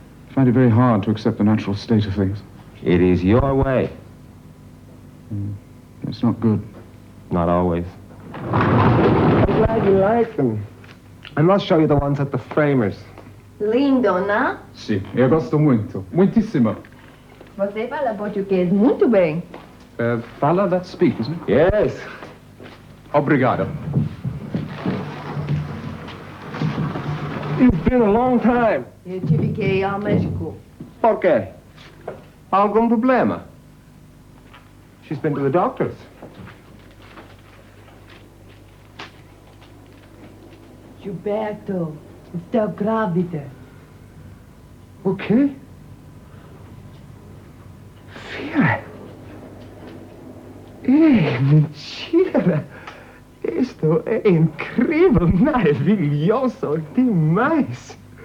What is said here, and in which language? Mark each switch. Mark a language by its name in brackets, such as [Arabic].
[English] I find it very hard to accept the natural state of things. It is your way. It's not good. Not always. I'm glad you like them. I must show you the ones at the Framers. [Portuguese] Lindo, não? Sì, eu gosto muito. Muitissimo. Você fala português muito bem. [English] Fala, that's speak, isn't it? Yes. [Portuguese] Obrigado. [English] It's been a long time. [Portuguese] Eu tive que ir ao México. Por quê? Algum problema? [English] She's been to the doctors. [Portuguese] Gilberto, estou grávida. O quê? Vera. Mentira. Isto é incrível, maravilhoso demais.